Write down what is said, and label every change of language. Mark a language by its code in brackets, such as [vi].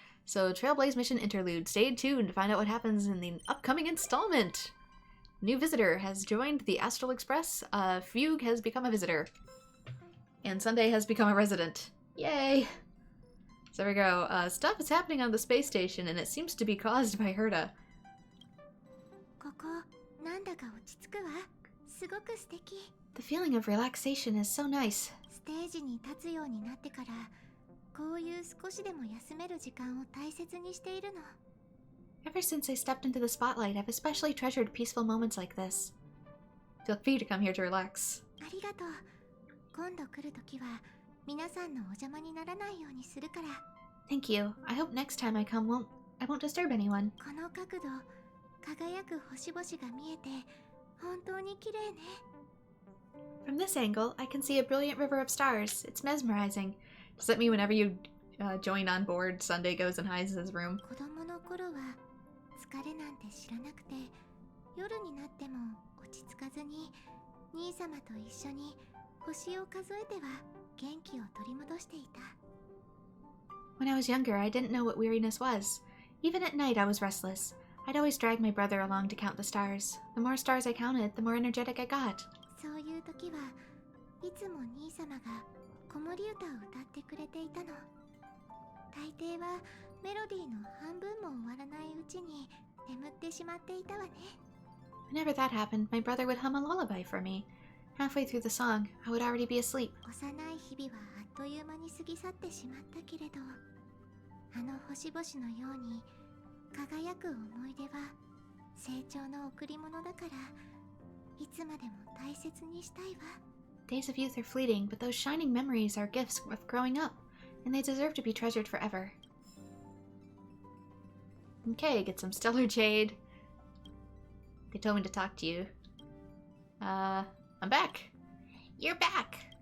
[en] So, Trailblaze Mission Interlude. Stay tuned to find out what happens in the upcoming installment. New visitor has joined the Astral Express. Fugue has become a visitor. And Sunday has become a resident. Yay! So there we go. Stuff is happening on the space station, and it seems to be caused by Herda. [ja] ここなんだか落ち着くわ。すごく素敵。 [en] The feeling of relaxation is so nice. [ja] ステージに立つようになってからこういう少しでも休める時間を大切にしているの。 [en] Ever since I stepped into the spotlight, I've especially treasured peaceful moments like this. Feel free to come here to relax. [ja] ありがとう。今度来るときは皆さんのお邪魔にならないようにするから。 [en] Thank you. I hope next time I come I won't disturb anyone. [ja] この角度、輝く星々が見えて本当に綺麗ね。 [en] From this angle, I can see a brilliant river of stars. It's mesmerizing. Does that mean whenever you join on board, Sunday goes and hides in his room? [ja] 子供の頃は疲れなんて知らなくて、夜になっても落ち着かずに兄様と一緒に星を数えては元気を取り戻していた。 [en] When I was younger, I didn't know what weariness was. Even at night, I was restless. I'd always drag my brother along to count the stars. The more stars I counted, the more energetic I got. [ja] そういう時はいつも兄様が子守歌を歌ってくれていたの。大抵はメロディーの半分も終わらないうちに眠ってしまっていたわね。 [en] Whenever that happened, my brother would hum a lullaby for me. Halfway through the song, I would already be asleep. [ja] 幼い日々はあっという間に過ぎ去ってしまったけれど、あの星々のように輝く思い出は成長の贈り物だから、いつまでも大切にしたいわ。 [en] Days of youth are fleeting, but those shining memories are gifts of growing up, and they deserve to be treasured forever. Okay, get some stellar jade. They told me to talk to you. I'm back. You're back.